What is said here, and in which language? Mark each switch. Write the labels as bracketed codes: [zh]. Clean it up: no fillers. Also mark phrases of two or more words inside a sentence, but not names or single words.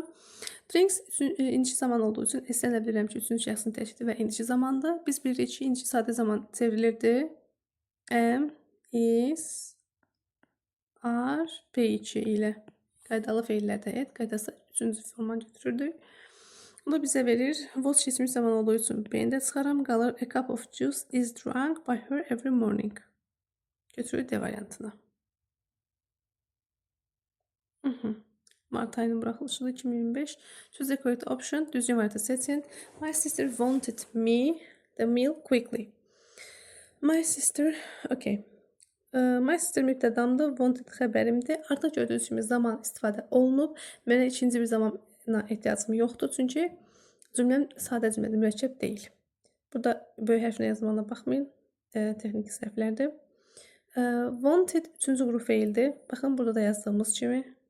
[az] Drinks indiki zaman olduğu üçün S-dən də bilirəm ki, üçüncü şəxsin təşkili və indiki zamandır. Biz bilirik ki, indiki sadə zaman çevrilirdi. [en] Am, is, are, [az] P2 ilə. Qaydalı feillərdə et, qaydası üçüncü forma götürürdük. Bu da bizə verir. Was keçmiş zaman olduğu üçün B-ni də çıxaram. [en] Qalır a cup of juice is drunk by her every morning. [az] Götürürük D variantına. Mart ayının buraxılışıdır 2025. [en] Choose the correct option. [az] Düzgün variantı seçin. [en] My sister wanted me the meal quickly. My sister, okay. My sister [az] mübtədamdır. Wanted xəbərimdir. Artıq gördüyünüz kimi zaman istifadə olunub. Mənə ikinci bir zamana ehtiyacım yoxdur. Çünki cümləm sadə cümlədir, mürəkkəb deyil. Burada böyük hərflə yazmağına baxmayın. Texniki səhvlərdir. Wanted üçüncü qrup feildir. Baxın, burada da yazdığımız kimi.